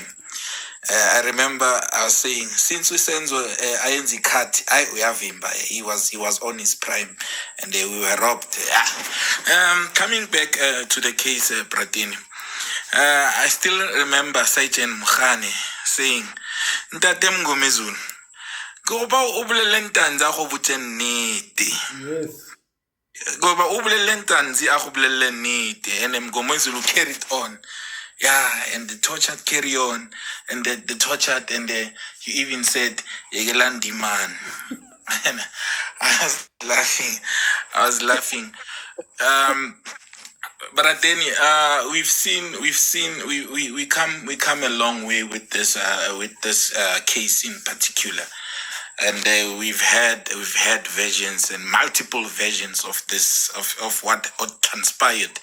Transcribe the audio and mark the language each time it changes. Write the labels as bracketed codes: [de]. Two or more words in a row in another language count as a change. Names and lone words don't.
[en] I remember I was saying, since we Senzo INZ cut, we have him, but he was on his prime, and we were robbed. Coming back to the case, Pratini. I still remember Sergeant Mukhane saying, [st] Ntate Ngomezulu, [zu] goba ubulele [st] Ntanzi a go botse nnete. [en] Yes. [zu] Goba ubulele [st] Ntanzi a go bolele nnete, [en] and Ngomezulu carried on. Yeah, and the tortured carry on, and the tortured, and he even said, Yegelandi man. And I was laughing. But then we come a long way with this case in particular, and we've had versions and multiple versions of this of what transpired.